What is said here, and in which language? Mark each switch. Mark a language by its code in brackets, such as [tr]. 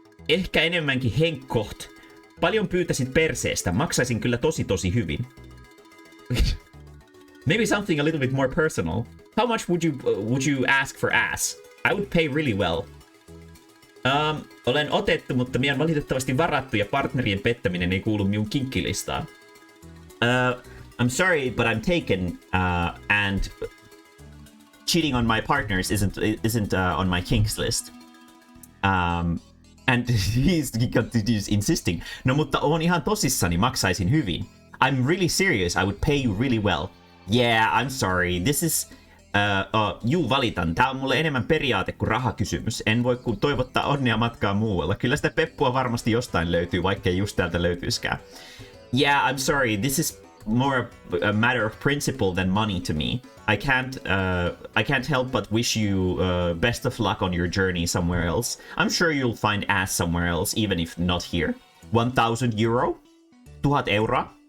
[fi] Ehkä enemmänkin henkkoht. Paljon pyytäisit perseestä. Maksaisin kyllä tosi hyvin. [en] Maybe something a little bit more personal. How much would you ask for ass? I would pay really well. [fi] Olen otettu, mutta minä valitettavasti varattu ja partnerien pettäminen ei kuulu minun kinkkilistaan. [en] I'm sorry, but I'm taken, and cheating on my partners isn't on my kinks list. And he continues insisting. [fi] No mutta on ihan tosissani, maksaisin hyvin. [en] I'm really serious, I would pay you really well. Yeah, I'm sorry, this is... [fi] juu, valitan. Tää on mulle enemmän periaate kuin rahakysymys. En voi kun toivottaa onnea matkaa muualla. Kyllä sitä peppua varmasti jostain löytyy, vaikkei just täältä löytyiskään. [en] Yeah, I'm sorry, this is more a matter of principle than money to me. I can't help but wish you best of luck on your journey somewhere else. I'm sure you'll find ass somewhere else, even if not here. 1,000 euro? 1,000 euroa?